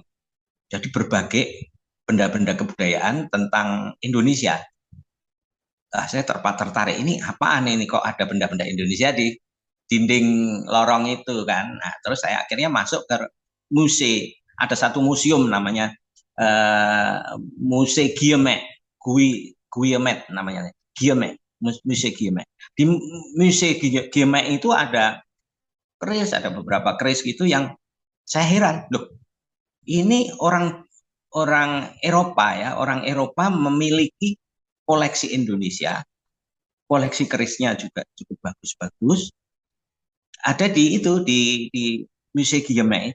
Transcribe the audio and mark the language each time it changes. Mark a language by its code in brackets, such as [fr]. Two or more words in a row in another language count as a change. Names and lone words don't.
[id] Jadi berbagai benda-benda kebudayaan tentang Indonesia. Saya tertarik, ini apaan ini kok ada benda-benda Indonesia di dinding lorong itu kan. Nah, terus saya akhirnya masuk ke museum. Ada satu museum namanya Musée Guillemette namanya. Guillemette, Musée Guillemette. Di Musée Guillemette itu ada keris, ada beberapa keris gitu yang saya heran, loh, ini orang Eropa ya, orang Eropa memiliki koleksi Indonesia, koleksi kerisnya juga cukup bagus-bagus. Ada di Musée Guillemette itu.